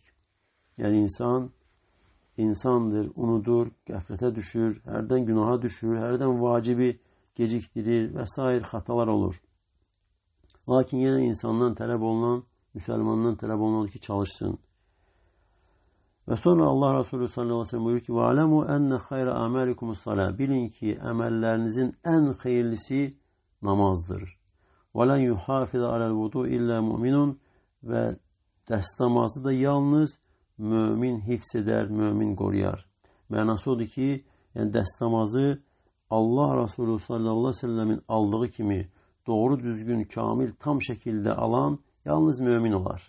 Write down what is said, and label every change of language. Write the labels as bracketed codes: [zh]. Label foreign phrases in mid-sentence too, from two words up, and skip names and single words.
[az] Yəni insan insandır, unudur, qəflətə düşür, hərdən günaha düşür, hərdən vacibi gecikdirir və s. xatalar olur. Lakin yenə insandan tələb olunan, müsəlmandan tələb olunan ki, çalışsın. Və sonra Allah Resulü [ar] صلى الله عليه وسلم [az] buyurur ki, [ar] وَعَلَمُوا أَنَّ خَيْرَ أَعْمَالِكُمُ الصَّلَاةِ [az] Bilin ki, əməllərinizin ən xeyirlisi namazdır. [ar] وَلَنْ يُحَافِظَ عَلَى الْوُضُوءِ إِلَّا مُؤْمِنٌ [az] Və dəstəmazı da yalnız mömin hifz edər, mömin qoruyar. Mənası odur ki, yəni dəstəmazı Allah Resulü [ar] صلى الله عليه وسلم [az] aldığı kimi doğru düzgün, kamil, tam şekilde alan yalnız mümin olar.